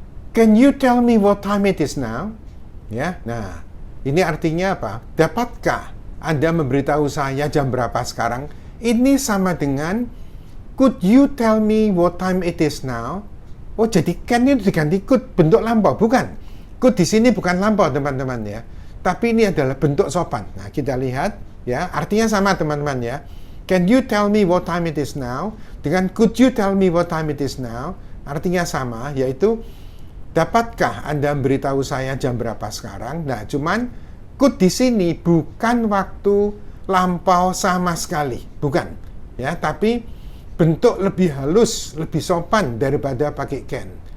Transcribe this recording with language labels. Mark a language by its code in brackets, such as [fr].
[en] Can you tell me what time it is now? [id] Ya, nah, ini artinya apa? Dapatkah Anda memberitahu saya jam berapa sekarang? Ini sama dengan [en] could you tell me what time it is now? [id] Oh, jadi can itu diganti could, bentuk lampau, bukan. Could di sini bukan lampau, teman-teman ya. Tapi ini adalah bentuk sopan. Nah, kita lihat ya, artinya sama teman-teman ya. [en] Can you tell me what time it is now? [id] Dengan [en] could you tell me what time it is now? [id] Artinya sama, yaitu dapatkah Anda memberitahu saya jam berapa sekarang? Nah, cuman could di sini bukan waktu lampau sama sekali, bukan. Ya, tapi bentuk lebih halus, lebih sopan daripada pakai can.